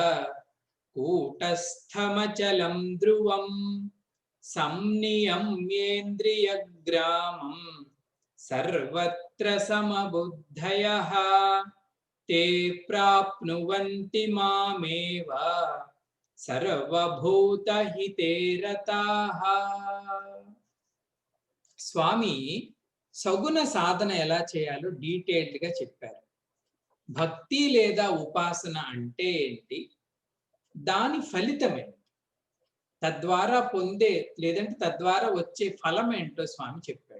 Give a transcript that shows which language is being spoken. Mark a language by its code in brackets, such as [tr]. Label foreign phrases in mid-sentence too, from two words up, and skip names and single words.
[sa] कूटस्थमचलं ध्रुवं संनियम्येन्द्रियग्रामं सर्वत्र समबुद्धयः ते प्राप्नुवन्ति मामेव सर्वभूतहिते रताः. [te] స్వామి సగుణ సాధన ఎలా చేయాలో డీటెయిల్డ్ గా చెప్పారు. భక్తి లేదా ఉపాసన అంటే ఏంటి, దాని ఫలితమే, తద్వారా పొందే లేదంటే తద్వారా వచ్చే ఫలం ఏంటో స్వామి చెప్పాడు.